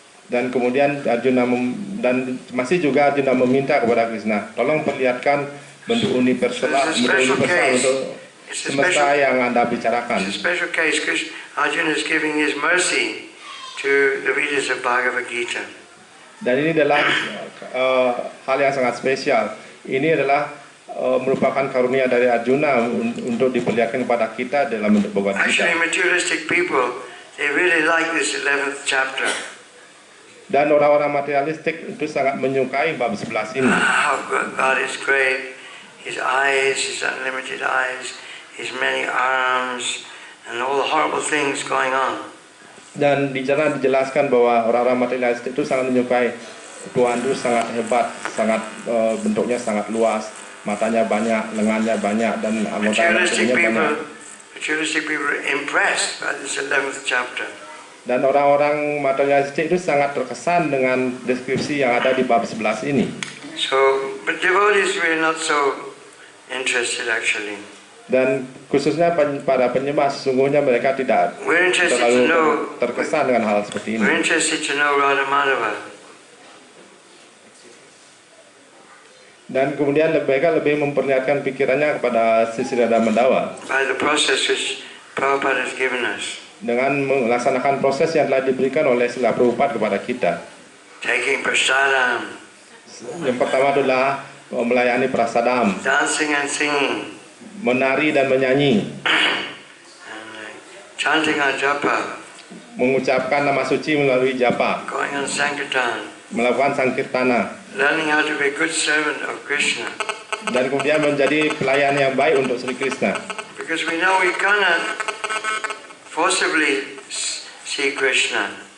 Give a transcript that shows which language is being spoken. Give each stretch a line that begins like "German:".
Indonesian: Dan kemudian dan masih juga Arjuna meminta kepada Krishna, tolong perlihatkan bentuk universal untuk semesta yang Anda bicarakan.
English: It's a special case. Arjuna is giving his mercy to the readers of Bhagavad Gita.
Indonesian: Dan ini adalah hal yang sangat spesial. Ini adalah merupakan karunia dari Arjuna untuk diperlihatkan kepada kita dalam bentuk Bhagavad Gita.
English: Actually, materialistic people, they really like this 11th chapter.
Indonesian: Dan orang-orang materialistik itu sangat menyukai bab 11 ini.
English: How God is great. His eyes, His unlimited eyes, His many arms, and all the horrible things going on.
Indonesian: Dan di sana dijelaskan bahwa orang-orang materialistik itu sangat menyukai Tuhan itu sangat hebat, sangat bentuknya sangat luas, matanya banyak, lengannya banyak, dan anggota tubuhnya banyak.
English: Materialistic people are impressed by this 11th chapter.
Indonesian: Dan orang-orang materialistik itu sangat terkesan dengan deskripsi yang ada di bab 11 ini.
English: So, but devotees were not so interested actually.
Indonesian: Dan khususnya para penyembah sesungguhnya mereka tidak terlalu terkesan dengan hal seperti ini.
English: We're interested to know Radha Madhava.
Indonesian: Dan kemudian mereka lebih memperlihatkan pikirannya kepada Sri Radha Madhava
English: By the process which Prabhupada has given us.
Indonesian: dengan melaksanakan proses yang telah diberikan oleh Srila Prabhupada kepada kita.
English: Taking prasadam.
Indonesian: Yang pertama adalah melayani prasadam,
English: Dancing and singing.
Indonesian: menari dan menyanyi,
English: And chanting our japa.
Indonesian: mengucapkan nama suci melalui japa,
English: Going on Sankirtan.
Indonesian: melakukan sankirtana.
English: learning how to be a good servant of Krishna.
Indonesian: Dan kemudian menjadi pelayan yang baik untuk Sri Krishna.
English: Because we know we cannot forcibly see Krishna.